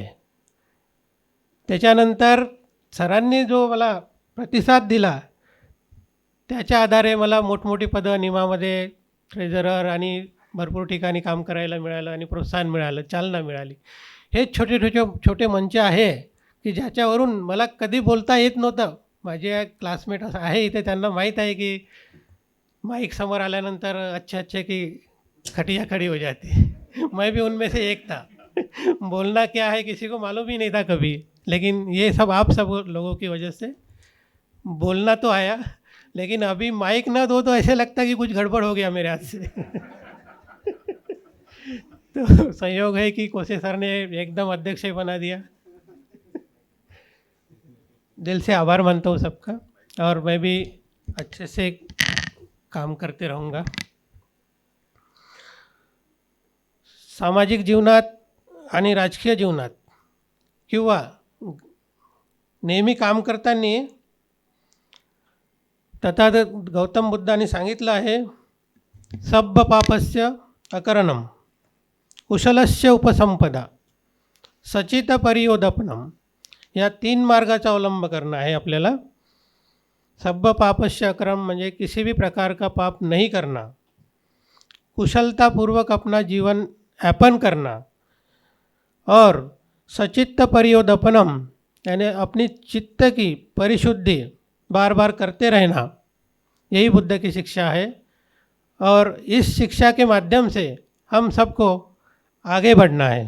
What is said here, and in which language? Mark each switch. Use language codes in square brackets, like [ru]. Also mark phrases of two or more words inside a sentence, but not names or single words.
[mr] त्याच्यानंतर सरांनी जो मला प्रतिसाद दिला त्याच्या आधारे मला मोठमोठी पदं निमामध्ये ट्रेझरर आणि भरपूर ठिकाणी काम करायला मिळालं आणि प्रोत्साहन मिळालं, चालना मिळाली. हे छोटे मंच आहे की ज्याच्यावरून मला कधी बोलता येत नव्हतं. माझे क्लासमेट असं आहे इथे, त्यांना माहीत आहे की माईक समोर आल्यानंतर [hi] अच्छे की खटिया खड़ी हो जाती. मैं भी उनमें से एक था. बोलना क्या है किसी को मालूम ही नहीं था कभी, लेकिन ये सब आप सब लोगों की वजह से बोलना तो आया. लेकिन अभी माइक ना दो तो ऐसे लगता कि कुछ गड़बड़ हो गया मेरे हाथ से. तो संयोग है कि कोसे सर ने एकदम अध्यक्ष ही बना दिया. दिल से आभार मानता हूँ सबका और मैं भी अच्छे से काम करते रहूँगा. [mr] सामाजिक जीवनात आणि राजकीय जीवनात किंवा नेहमी काम करताना तथागत गौतम बुद्धांनी सांगितलं आहे, [pi] सब्ब पापस्य अकरणम, कुशलस्य उपसंपदा, सचित परियोदपनम. [mr] या 3 मार्गाचा अवलंब करणं आहे आपल्याला. [pi] सब्ब पापस्य अकरम [hi] म्हणजे किसी भी प्रकार का पाप नहीं करना, कुशलतापूर्वक अपना जीवन यापन करना और [pi] सचित्त परियोदपनम [hi] यानी अपनी चित्त की परिशुद्धि बार बार करते रहना. यही बुद्ध की शिक्षा है और इस शिक्षा के माध्यम से हम सबको आगे बढ़ना है.